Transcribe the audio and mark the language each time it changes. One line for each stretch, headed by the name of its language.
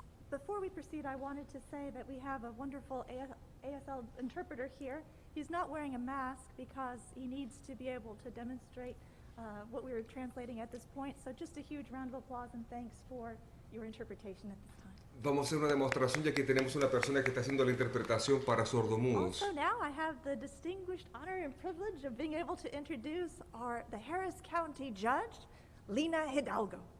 English: Before we proceed, I wanted to say that we have a wonderful ASL interpreter here. He's not wearing a mask because he needs to be able to demonstrate what we were translating at this point. So just a huge round of applause and thanks for your interpretation at this time.
Spanish: Vamos a hacer una demostración ya que tenemos una persona que está haciendo la interpretación para sordomudos.
English: Also now I have the distinguished honor and privilege of being able to introduce the Harris County Judge, Lina Hidalgo.